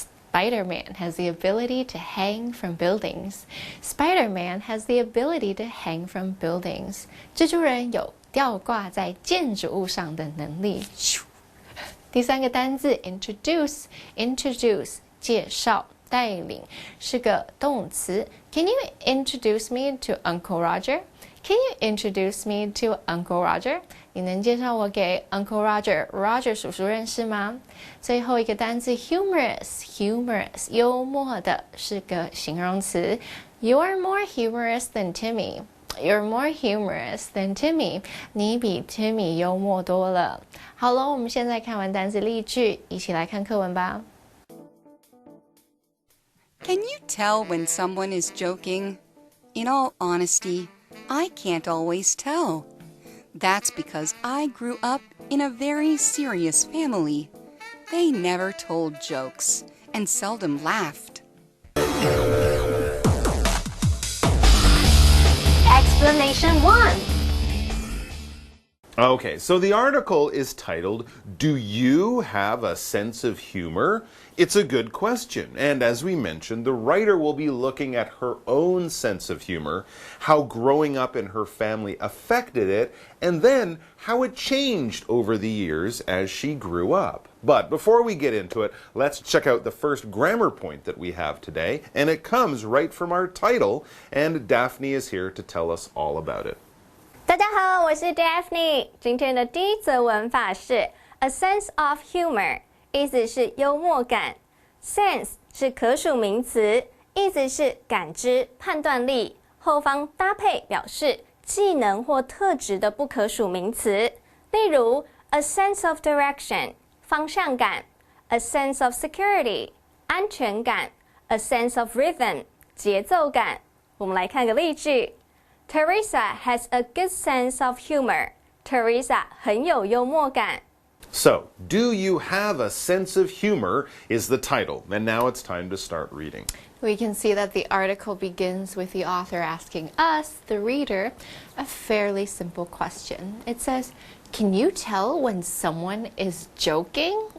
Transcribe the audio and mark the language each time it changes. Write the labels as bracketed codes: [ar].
[en] Spider-Man has the ability to hang from buildings. Spider-Man has the ability to hang from buildings. [zh] 蜘蛛人有吊挂在建筑物上的能力。第三个单字 introduce， 介绍。带领是个动词。 [en] Can you introduce me to Uncle Roger? Can you introduce me to Uncle Roger? [zh] 你能介绍我给 Uncle Roger 叔叔认识吗？最后一个单字 humorous 幽默的是个形容词。 [en] You're more humorous than Timmy. You're more humorous than Timmy. [zh] 你比 Timmy 幽默多了。好了，我们现在看完单字例句，一起来看课文吧。 [en] Can you tell when someone is joking? In all honesty, I can't always tell. That's because I grew up in a very serious family. They never told jokes and seldom laughed. Explanation 1. Okay, so the article is titled, Do You Have a Sense of Humor? It's a good question, and as we mentioned, the writer will be looking at her own sense of humor, how growing up in her family affected it, and then how it changed over the years as she grew up. But before we get into it, let's check out the first grammar point that we have today, and it comes right from our title, and Daphne is here to tell us all about it. [zh] 大家好，我是 Daphne。今天的第一则文法是 a sense of humor， 意思是幽默感。 sense 是可数名词，意思是感知、判断力。后方搭配表示技能或特质的不可数名词。例如 a sense of direction， 方向感 a sense of security 安全感 a sense of rhythm 节奏感。我们来看个例句 [en] Teresa has a good sense of humor. [zh] Teresa 很有幽默感。 [en] So, Do You Have a Sense of Humor is the title, and now it's time to start reading. We can see that the article begins with the author asking us, the reader, a fairly simple question. It says, can you tell when someone is joking?